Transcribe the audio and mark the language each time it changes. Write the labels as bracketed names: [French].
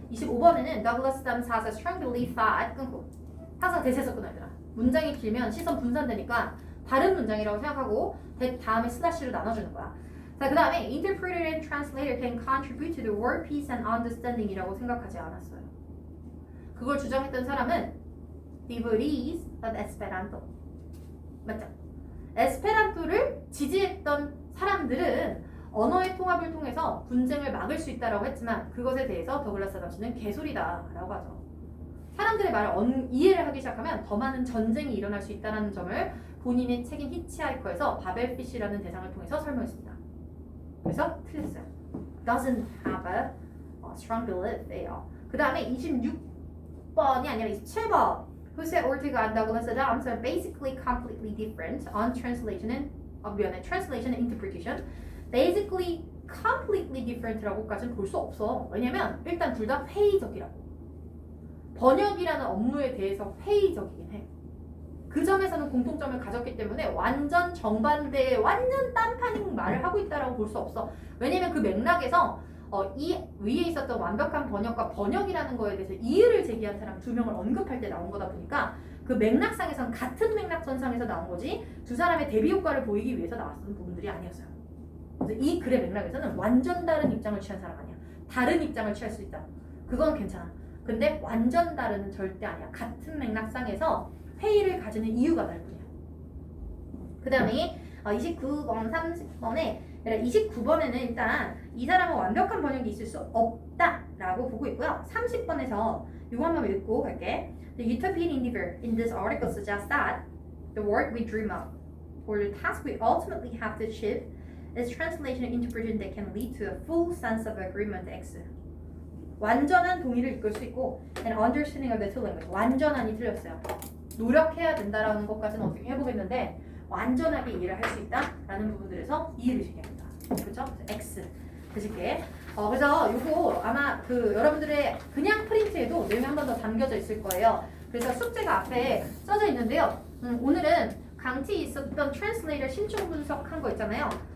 [Korean] 25번에는 [English] Douglas Adams has a strong belief that [Korean] 끊고 항상 대세에서 끊어야 되나. 문장이 길면 시선 분산되니까 다른 문장이라고 생각하고 다음에 슬래시로 나눠주는 거야. 자, 그 다음에 [English] interpreter and translator can contribute to the word peace and understanding이라고 [Korean] 생각하지 않았어요. 그걸 주장했던 사람은 [English] devotees of Esperanto. [Korean] 맞죠? 에스페란토를 지지했던 사람들은 언어의 통합을 통해서 분쟁을 막을 수 있다라고 했지만 그것에 대해서 더글라스 아담스는 개소리다라고 하죠. 사람들의 말을 이해를 하기 시작하면 더 많은 전쟁이 일어날 수 있다는 점을 본인의 책인 히치하이커에서 바벨피쉬라는 대상을 통해서 설명했습니다. 그래서 틀렸어요. [English] Doesn't have a strong belief예요. [Korean] 그 다음에 26번이 아니라 27번. [English] Jose Ortega and Douglas Adams are basically completely different on translation and translation and interpretation. Basically completely different라고까지는 [Korean] 볼 수 없어. 왜냐면 일단 둘 다 회의적이라고. 번역이라는 업무에 대해서 회의적이긴 해. 그 점에서는 공통점을 가졌기 때문에 완전 정반대의 완전 딴판인 말을 하고 있다라고 볼 수 없어. 왜냐면 그 맥락에서 이 위에 있었던 완벽한 번역과 번역이라는 거에 대해서 이의를 제기한 사람 2명을 언급할 때 나온 거다 보니까 그 맥락상에선 같은 맥락전상에서 나온 거지 두 사람의 대비 효과를 보이기 위해서 나왔던 부분들이 아니었어요. 그래서 이 글의 맥락에서는 완전 다른 입장을 취한 사람 아니야. 다른 입장을 취할 수 있다. 그건 괜찮아. 근데 완전 다른은 절대 아니야. 같은 맥락상에서 회의를 가지는 이유가 다를 뿐이야. 그 다음에 29번, 30번에 29번에는 일단 이 사람은 완벽한 번역이 있을 수 없다라고 보고 있고요. 30번에서 이거 한번 읽고 갈게. [English] The utopian endeavor in this article suggests that the work we dream up or the task we ultimately have to achieve is translation and interpretation that can lead to a full sense of agreement X. [Korean] 완전한 동의를 이끌 수 있고 [English] and understanding of the two languages. [Korean] 완전한이 틀렸어요. 노력해야 된다라는 것까지는 어떻게 해보겠는데 완전하게 이해를 할 수 있다라는 부분들에서 이해를 제기합니다. 그렇죠? X 드실게. 그래서 요거 아마 그 여러분들의 그냥 프린트에도 내용이 한 번 더 담겨져 있을 거예요. 그래서 숙제가 앞에 써져 있는데요. 오늘은 강티 있었던 트랜슬레이터 심층 분석한 거 있잖아요.